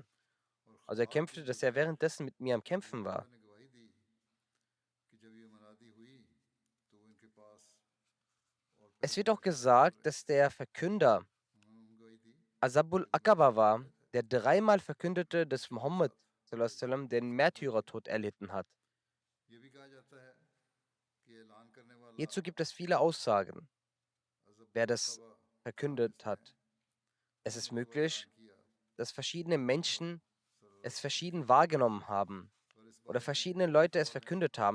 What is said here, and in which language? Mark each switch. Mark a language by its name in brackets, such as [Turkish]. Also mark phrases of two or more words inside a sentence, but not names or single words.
[German] Also er kämpfte, dass er währenddessen mit mir am Kämpfen war. Es wird auch gesagt, dass der Verkünder Asabul Aqaba war, der dreimal verkündete, dass Mohammed [Arabic] صلى الله عليه وسلم [German] den Märtyrertod erlitten hat. Hierzu gibt es viele Aussagen, wer das verkündet hat. Es ist möglich, dass verschiedene Menschen es verschieden wahrgenommen haben oder verschiedene Leute es verkündet haben.